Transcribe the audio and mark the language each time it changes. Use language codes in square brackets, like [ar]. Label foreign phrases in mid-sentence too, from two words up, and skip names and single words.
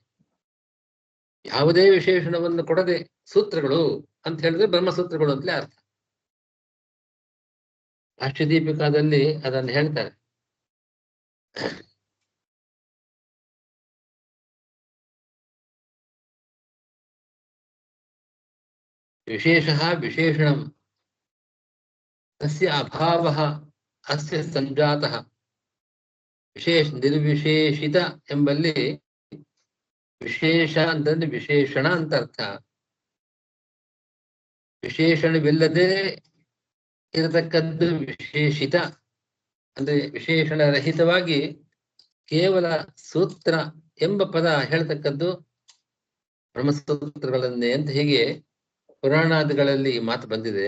[kn] ಯಾವುದೇ ವಿಶೇಷಣವನ್ನು ಕೊಡದೆ ಸೂತ್ರಗಳು ಅಂತ ಹೇಳಿದ್ರೆ ಬ್ರಹ್ಮಸೂತ್ರಗಳು ಅಂತಲೇ ಅರ್ಥ. ಅಷ್ಟದೀಪಿಕಾದಲ್ಲಿ ಅದನ್ನು ಹೇಳ್ತಾರೆ. [sa] ವಿಶೇಷಃ ವಿಶೇಷಣಂ ತಸ್ಯ ಅಭಾವಃ ಅಸ್ಯ ಸಂಜಾತಃ. [kn] ನಿರ್ವಿಶೇಷಿತ ಎಂಬಲ್ಲಿ ವಿಶೇಷ ಅಂತಂದ್ರೆ ವಿಶೇಷಣ ಅಂತ ಅರ್ಥ. ವಿಶೇಷಣವಿಲ್ಲದೆ ಇರತಕ್ಕದ್ದು ವಿಶೇಷಿತ ಅಂದ್ರೆ ವಿಶೇಷಣ ರಹಿತವಾಗಿ ಕೇವಲ ಸೂತ್ರ ಎಂಬ ಪದ ಹೇಳ್ತಕ್ಕದ್ದು ಬ್ರಹ್ಮಸೂತ್ರಗಳನ್ನೇ ಅಂತ ಹೀಗೆ ಪುರಾಣಾದಿಗಳಲ್ಲಿ ಮಾತು ಬಂದಿದೆ.